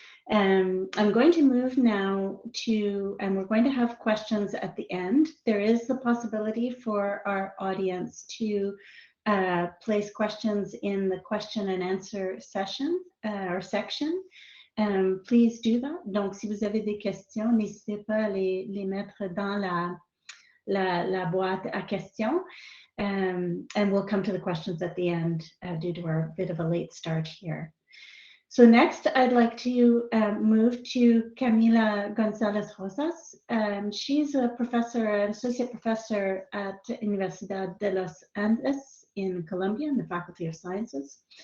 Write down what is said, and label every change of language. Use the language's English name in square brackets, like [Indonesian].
[English] I'm going to move now to, and we're going to have questions at the end. There is the possibility for our audience to place questions in the question and answer session or section. Please do that. [French] Donc, si vous avez des questions, n'hésitez pas à les mettre dans la boîte à questions. [English] And we'll come to the questions at the end due to our bit of a late start here. So next, I'd like to move to Camila Gonzalez Rosas. She's a professor, an associate professor at Universidad de los Andes in Colombia in the Faculty of Sciences.